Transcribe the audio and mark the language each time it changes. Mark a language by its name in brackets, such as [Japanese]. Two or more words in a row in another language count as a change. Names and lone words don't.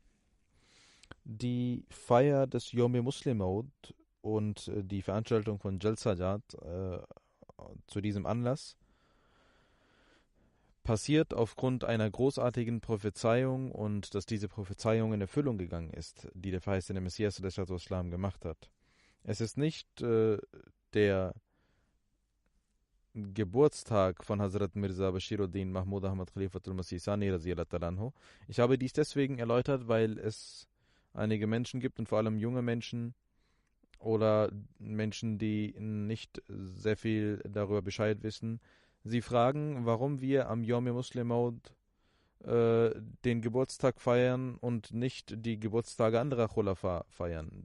[German] Die Feier des Yawm Muslim Maud und die Veranstaltung von Jalsajat zu diesem Anlass passiert aufgrund einer großartigen Prophezeiung, und dass diese Prophezeiung in Erfüllung gegangen ist, die der verheißene Messias ﷺ gemacht hat. Es ist nicht der Geburtstag von Hazrat Mirza Bashiruddin Mahmud Ahmad Khalifatul Masih Sani [Arabic] رضي الله عنه. [German] Ich habe dies deswegen erläutert, weil es einige Menschen gibt, und vor allem junge Menschen oder Menschen, die nicht sehr viel darüber Bescheid wissen. Sie fragen, warum wir am Yawm Muslim Maud den Geburtstag feiern und nicht die Geburtstage anderer Khulafa feiern.